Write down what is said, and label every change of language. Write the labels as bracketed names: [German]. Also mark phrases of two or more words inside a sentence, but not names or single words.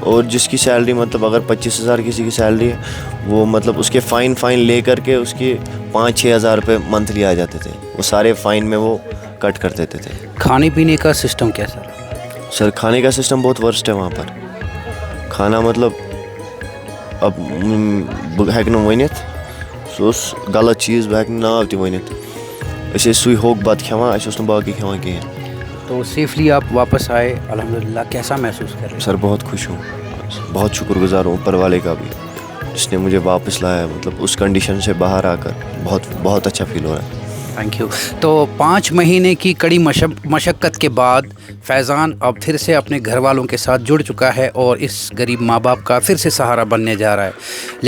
[Hindi] और जिसकी सैलरी मतलब अगर 25,000 किसी की सैलरी है, वो मतलब उसके फ़ाइन ले करके उसके 5-6 हज़ार रुपये मंथली आ जाते थे, वो सारे फ़ाइन में वो कट कर देते थे। खाने पीने का सिस्टम कैसा? सर खाने का सिस्टम बहुत वर्स्ट है वहाँ पर। खाना मतलब [Kashmiri] अब हेक न वनित, सोस गलत चीज़, बह नाव ति वनित, अस सुई होक बत खेवान, अस बाकी खेवान कहें। [Hindi] तो सेफली आप वापस आए अल्हम्दुलिल्लाह, कैसा महसूस कर रहे हैं? सर बहुत खुश हूँ, बहुत शुक्रगुजार हूँ ऊपर वाले का भी, जिसने मुझे वापस लाया, मतलब उस कंडीशन से बाहर आकर बहुत अच्छा फील हो रहा है। [English] thank you. [Hindi] तो 5 महीने की कड़ी मशक्क़त के बाद फैज़ान अब फिर से अपने घर वालों के साथ जुड़ चुका है और इस गरीब माँ बाप का फिर से सहारा बनने जा रहा है।